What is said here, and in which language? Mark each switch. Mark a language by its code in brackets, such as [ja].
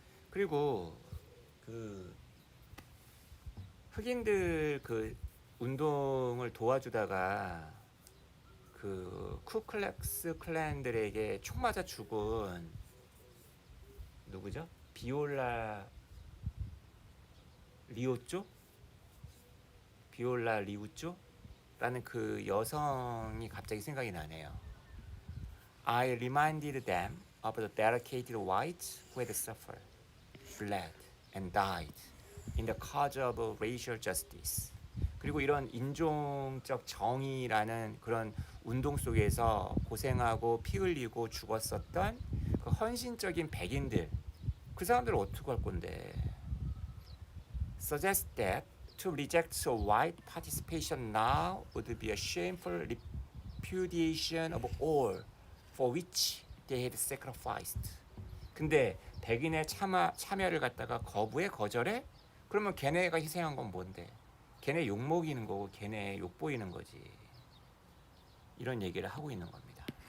[ko] 그리고 그 흑인들 그 운동을 도와주다가 그 쿠클렉스 클랜들에게 총 맞아 죽은 누구죠? 비올라 리오쪼? 비올라 리우쪼? 라는 그 여성이 갑자기 생각이 나네요. [en] I reminded them of the dedicated whites who had suffered, bled, and died in the cause of racial justice. [ko] 그리고 이런 인종적 정의라는 그런 운동 속에서 고생하고 피 흘리고 죽었었던 그 헌신적인 백인들, 그 사람들을 어떻게 할 건데? [en] Suggest that to reject white participation now would be a shameful repudiation of all for which they had sacrificed. [ko] 근데 백인의 참여를 갖다가 거절해? 그러면 걔네가 희생한 건 뭔데? 걔네 욕 먹이는 거고 걔네 욕 보이는 거지. 이런 얘기를 하고 있는 겁니다.